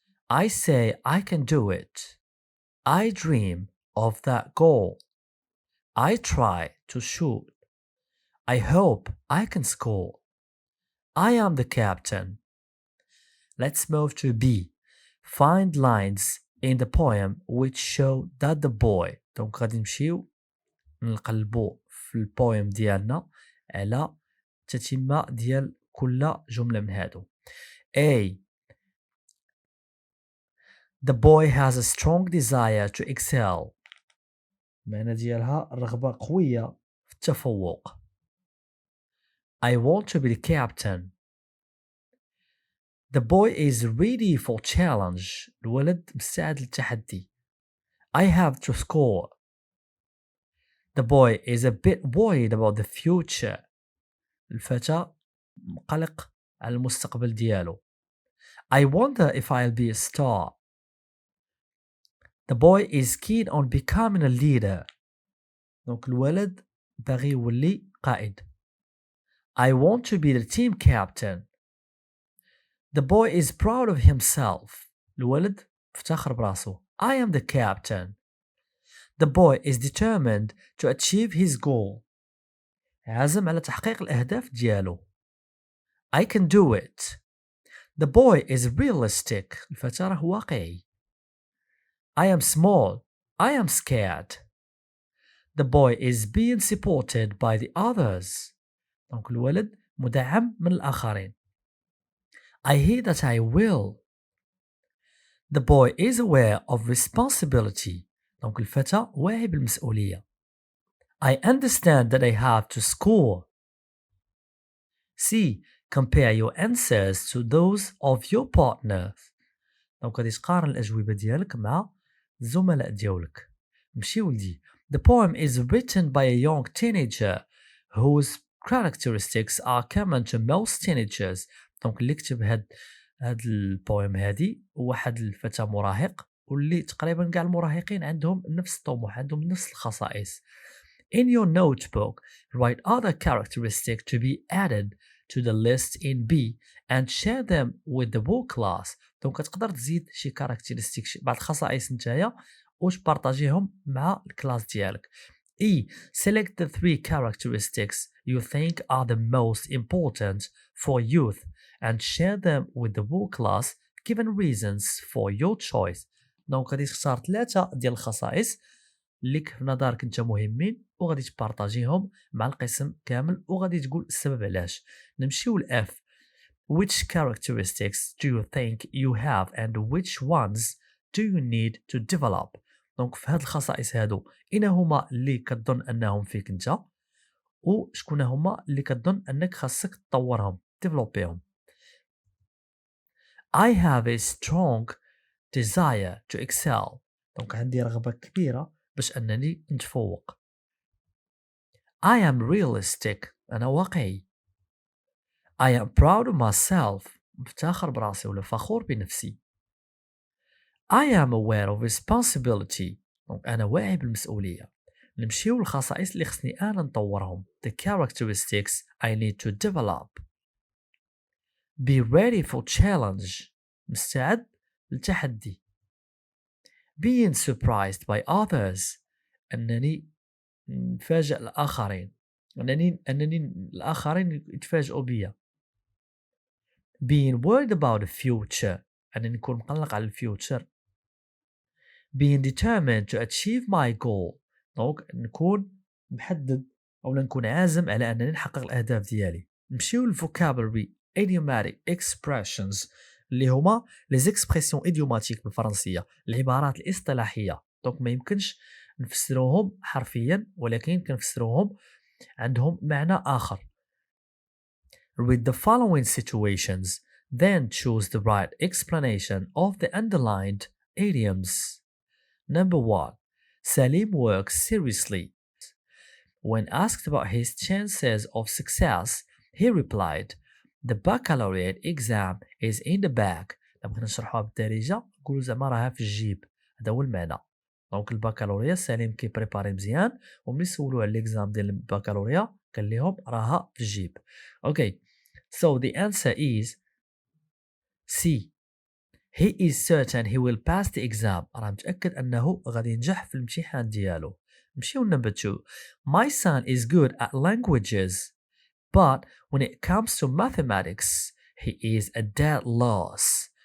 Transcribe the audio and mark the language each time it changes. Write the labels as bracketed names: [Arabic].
[English] I say I can do it. I dream of that goal. I try to shoot. I hope I can score. I am the captain. Let's move to B. Find lines in the poem which show that the boy. [Arabic] دونك غادي نمشيو نقلبو في البويم ديالنا على تتمة ديال كل جملة من هادو. [English] A. The boy has a strong desire to excel. [Arabic] المعنى ديالها رغبة قوية في التفوق. [English] I want to be the captain. The boy is ready for challenge. [Arabic] الولد مستعد للتحدي. [English] I have to score. The boy is a bit worried about the future. [Arabic] الفتى مقلق على المستقبل ديالو. [English] I wonder if I'll be a star. The boy is keen on becoming a leader. [Arabic] دونك الولد باغي يولي قائد. [English] I want to be the team captain. The boy is proud of himself. [Arabic] الولد افتخر براسو. [English] I am the captain. The boy is determined to achieve his goal. [Arabic] عازم على تحقيق الأهداف ديالو. [English] I can do it. The boy is realistic. [Arabic] الفتى راه واقعي. [English] I am small. I am scared. The boy is being supported by the others. [Arabic] دونك الولد مدعم من الآخرين. [English] I hear that I will. The boy is aware of responsibility. [Arabic] دونك الفتى واعي بالمسؤولية. [English] I understand that I have to score. C. Compare your answers to those of your partners. [Arabic] دونك غادي تقارن الأجوبة ديالك مع الزملاء ديالك. ماشي ولدي. [English] The poem is written by a young teenager whose characteristics are common to most teenagers. [Arabic] دونك اللي كتب هاد البويم هادي هو واحد الفتى مراهق واللي تقريبا كاع المراهقين عندهم نفس الطموح، عندهم نفس الخصائص. [English] In your notebook, write other characteristics to be added to the list in B and share them with the whole class. [Arabic] دونك تقدر تزيد شي كاركتيرستيك بعض الخصائص نتايا وتبارطاجيهم مع الكلاس ديالك. [English] E. Select the 3 characteristics you think are the most important for youth and share them with the whole class given reasons for your choice. [Arabic] دونك غادي تختار 3 ديال الخصائص اللي في نظرك انت مهمين وغادي تبارطاجيهم مع القسم كامل وغادي تقول السبب علاش. نمشيو ل F. [English] Which characteristics do you think you have and which ones do you need to develop? [Arabic] دونك في هاد الخصائص هادو إنا هما اللي كتظن أنهم فيك انت وشكون هما اللي كتظن أنك خاصك تطورهم developيهم. [English] I have a strong desire to excel. [Arabic] دونك عندي رغبة كبيرة باش أنني نتفوق. [English] I am realistic. [Arabic] أنا واقعي. [English] I am proud of myself. [Arabic] مفتخر براسي ولا فخور بنفسي. [English] I am aware of responsibility. [Arabic] دونك أنا واعي بالمسؤولية. نمشيو للخصائص اللي خصني أنا نطورهم. [English] The characteristics I need to develop. Be ready for challenge. [Arabic] مستعد للتحدي. [English] Being surprised by others. [Arabic] أنني نفاجأ الآخرين. أنني الآخرين يتفاجئوا بيا. [English] being worried about the future [Arabic] أنني نكون مقلق على الفيوتشر. [English] being determined to achieve my goal [Arabic] دونك نكون محدد أو نكون عازم على أنني نحقق الأهداف ديالي. نمشيو للفوكابولري [English] idiomatic expressions [Arabic] اللي هما [French] les expressions idiomatic [Arabic] بالفرنسية، العبارات الاصطلاحية. دونك ما يمكنش نفسروهم حرفيا ولكن كنفسروهم عندهم معنى آخر. [English] Read the following situations, then choose the right explanation of the underlined idioms. Number 1. Salim works seriously. When asked about his chances of success, he replied, The baccalaureate exam is in the bag. [Arabic] لما كنا نشرحوها بالدارجة نقولوا زعما راها في الجيب، هذا هو المعنى. دونك الباكالوريا سليم كيبريباري مزيان، وملي سولوه على ليكزام ديال الباكالوريا قال لهم راها في الجيب. [English] Okay, so the answer is C. He is certain he will pass the exam. [Arabic] راه متأكد أنه غادي ينجح في الامتحان ديالو. نمشيو [English] number 2. My son is good at languages, but when it comes to mathematics, he is a dead loss.